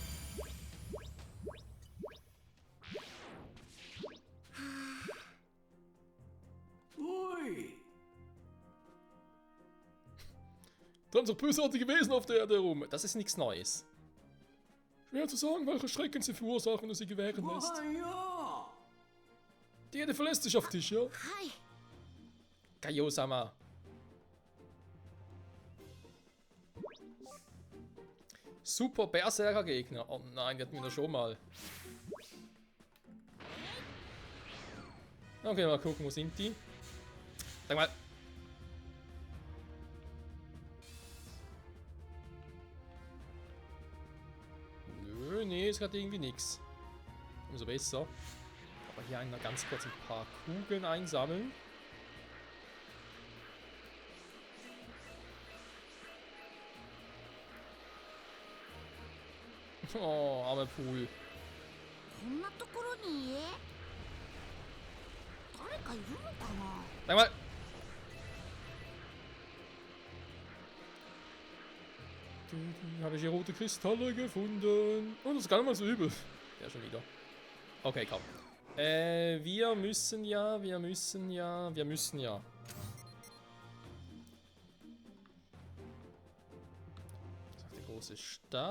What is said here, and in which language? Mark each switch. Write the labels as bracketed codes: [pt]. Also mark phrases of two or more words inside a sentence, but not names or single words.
[de] Ui. Dann so bösartige Wesen auf der Erde herum. Das ist nichts Neues. Schwer zu sagen, welche Schrecken sie verursachen und sie gewähren lässt. Ah, ja. Die Erde verlässt sich auf dich, ja? [ja] はい。 [de] Kaio-sama. Super Berserker-Gegner. Oh nein, die hatten wir da schon mal. Okay, mal gucken, wo sind die? Sag mal. Nö, nee, ist gerade irgendwie nix. Umso besser. Aber hier einmal ganz kurz ein paar Kugeln einsammeln. Oh, armer Pool. [ja] こんなところに家誰かいるのかな [de] Sag mal. Habe ich hier rote Kristalle gefunden. Und das ist gar nicht mal so übel. Ja, schon wieder. Okay, komm. Wir müssen ja. Die große Stadt.